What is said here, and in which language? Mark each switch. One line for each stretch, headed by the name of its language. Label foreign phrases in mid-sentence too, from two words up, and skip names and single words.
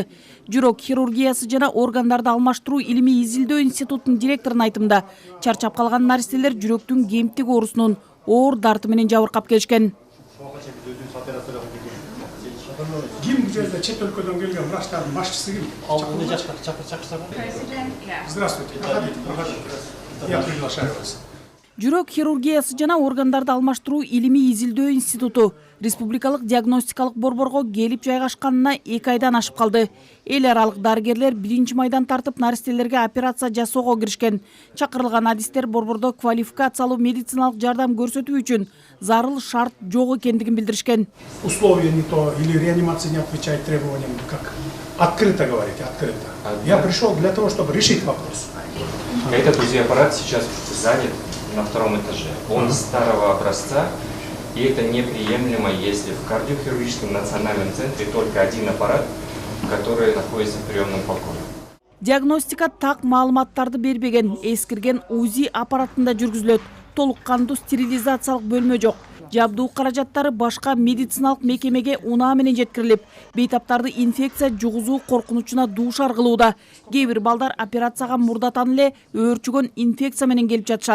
Kyrgyz: Жүрөк хирургиясы жана органдарды алмаштыруу илимий изилдөө институтунун директорунун айтымында, чарчап калган наристелер жүрөктүн кемтик оорусунун оор дарты менен жабыркап келишкен. Ким bu жерде чет өлкөдөн келген врачтардын башчысы ким?
Russian: Здравствуйте. Я приглашаю вас.
Kyrgyz: Жүрөк хирургиясы жана органдарды алмаштыруу илимий изилдөө институту республикалык диагностикалык борборго келип жайгашканына 2 айдан ашып калды. Эл аралык дарыгерлер 1-майдан тартып наристелерге операция жасоого киришкен. Чакырылган адистер борбордо квалификациялуу медициналык жардам көрсөтүү үчүн зарыл шарт жок экендигин билдиришкен.
Russian: Условия не то, или реанимация не отвечает требованиям, как открыто говорите, открыто. Я пришел для того, чтобы решить вопрос. Этот УЗИ-аппарат сейчас занят на 2-м этаже. Он старого образца, и это неприемлемо, если в кардиохирургическом национальном центре только один аппарат, который находится в приемном покое.
Kyrgyz: Диагностика так маалыматтарды бербеген, эскирген УЗИ аппаратында жүргүзүлөт. Толук кандуу стерилизациялык бөлмө жок. Жабдуу каражаттары башка медициналык мекемеге унаа менен жеткирилип, бейтаптарды инфекция жугузуу коркунучуна дуушар кылууда. Кээ бир балдар операцияга мурдатан эле өөрчүгөн инфекция менен келип жатышат.